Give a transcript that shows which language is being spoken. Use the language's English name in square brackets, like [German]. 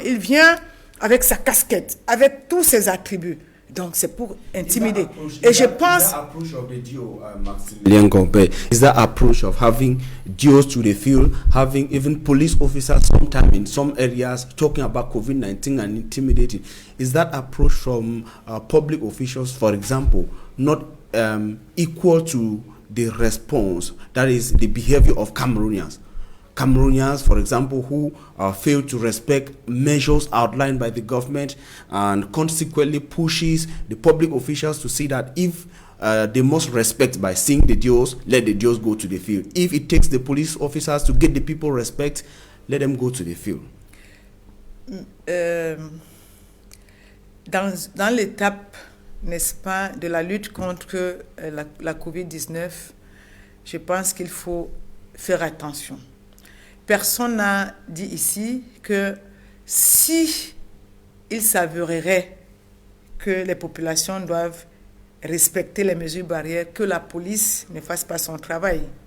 [French] Il vient avec sa casquette, avec tous ses attributs. Donc, c'est pour intimider. Et je pense... [English] Is that approach of the DO, Maximilian Gombe, is that approach of having DOs to the field, having even police officers sometimes in some areas talking about COVID-19 and intimidating, is that approach from public officials, for example, not equal to the response, that is the behavior of Cameroonians? Cameroonians, for example, who fail to respect measures outlined by the government and consequently pushes the public officials to see that if they must respect by seeing the DOs, let the DOs go to the field. If it takes the police officers to get the people respect, let them go to the field. [French] Dans l'étape, n'est-ce pas, de la lutte contre la COVID-19, je pense qu'il faut faire attention. Personne n'a dit ici que si il s'avérerait que les populations doivent respecter les mesures barrières, que la police ne fasse pas son travail.